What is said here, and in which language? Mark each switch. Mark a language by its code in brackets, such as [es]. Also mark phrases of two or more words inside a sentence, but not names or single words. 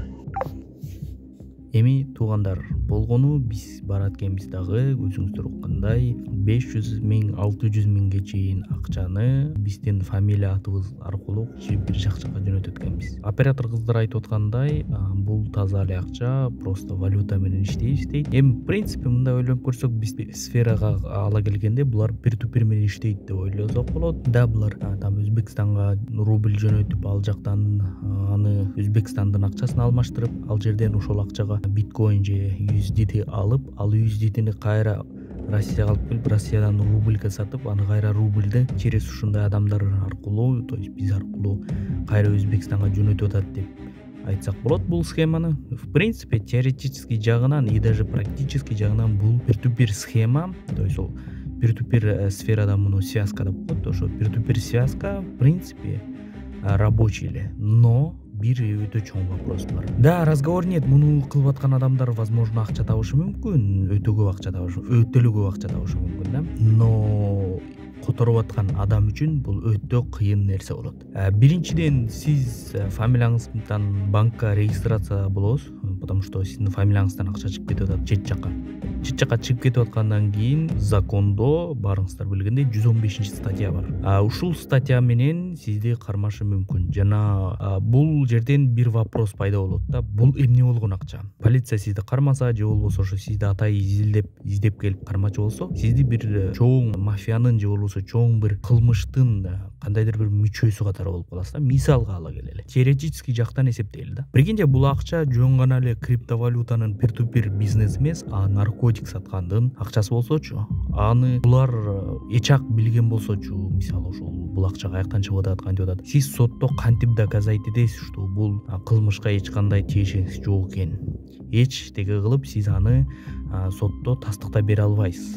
[ky] Эми туугандар, болгону биз барат экенбиз дагы өзүңүздөр уккандай 500 миң, 600 миңге чейин акчаны биздин фамилия атыбыз аркылуу бир жакка жөнөтөт экенбиз. Оператор кыздар айтып аткандай, бул таза эле акча, просто валюта менен иштейбиз дейт. Эми [ru] в принципе [ky] мындай ойлонуп көрсөк, биз сферага ала келгенде булар peer-to-peer менен иштейт деп ойлосок болот. Да, булар там Өзбекстанга рубль жөнөтүп, ал жактан аны Өзбекстандын акчасына алмаштырып, ал жерден ошол акчага биткоин же USDT алып, ал USDT'ни кайра Россияга алып келип, Россиядан рубльга сатып, аны кайра рубльди через ушундай адамдар аркылуу, [ru] то есть [ky] биз аркылуу кайра Өзбекстанга жөнөтүп атат деп айтсак болот бул схеманы. [ru] В принципе, теоретический [ky] жагынан [ru] и даже практический [ky] жагынан бул peer-to-peer схема, [ru] то есть [ky] ол peer-to-peer сферада муну связка деп коет. Ошо peer-to-peer связка [ru] в принципе рабочий [ky] эле, но бир өтө чоң вопрос бар. Да, [ru] разговор нет. [ky] Муну кылып аткан адамдар возможно акча табышы мүмкүн, өтө көп акча табышы мүмкүн да. Но которуп аткан адам үчүн бул өтө кыйын нерсе болот. Биринчиден сиз фамилияңыздан банкка регистрация болосуз, [ru] потому что [ky] сиздин фамилияңыздан акча чыгып кетип атат чет жакка. чет жакка чыгып кетип аткандан кийин закондо баарыңыздар билгендей 115 статья бар. Ушул статья менен сизди кармашы мүмкүн. Жана бул жерден бир вопрос пайда болот да. Бул эмне болгон акча? Полиция сизди кармаса же болбосо ошо сизди атайы издеп келип кармачы болсо, сизди бир чоң мафиянын же болбосо чоң бир кылмыштын кандайдыр бир мүчөсү катары болуп каласыз да. Мисалга ала келели. Теоретический жактан эсептейли да. Прикиньте, бул акча жөн гана эле криптовалютанын peer-to-peer бизнес эмес, наркотик саткандын акчасы болсочу, аны булар эчак билген болсочу, мисалы ошол бул акча каяктан чыгып атат, кантип атат, сиз сотто кантип доказать этесиз, что бул кылмышка эч кандай тиешеңиз жок экен. Эч теге кылып сиз аны сотто тастыктап бере албайсыз.